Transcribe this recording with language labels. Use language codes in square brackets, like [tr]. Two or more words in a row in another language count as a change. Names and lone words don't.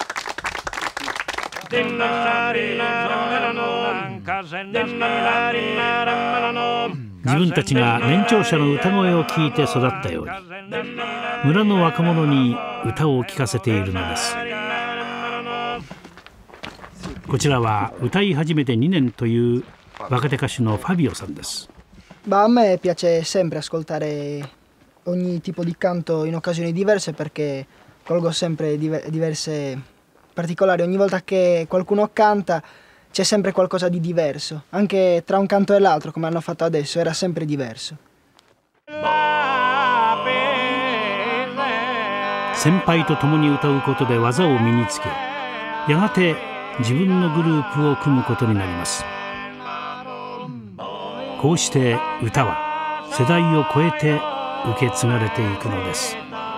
[ja] 自分たちが年長者の歌声を聞いて育ったように、村の若者に歌を聴かせているのです。こちらは歌い始めて2年という若手歌手のファビオさんです。 [it] A me piace sempre ascoltare ogni tipo di canto in occasioni diverse perché colgo sempre diverse particolari. Ogni volta che qualcuno canta c'è sempre qualcosa di diverso. Anche tra un canto e l'altro, come hanno fatto adesso, era sempre diverso. [ja] 先輩と共に歌うことで技を身につけ、やがて自分のグループを組むことになります。こうして歌は世代を超えて受け継がれていくのです。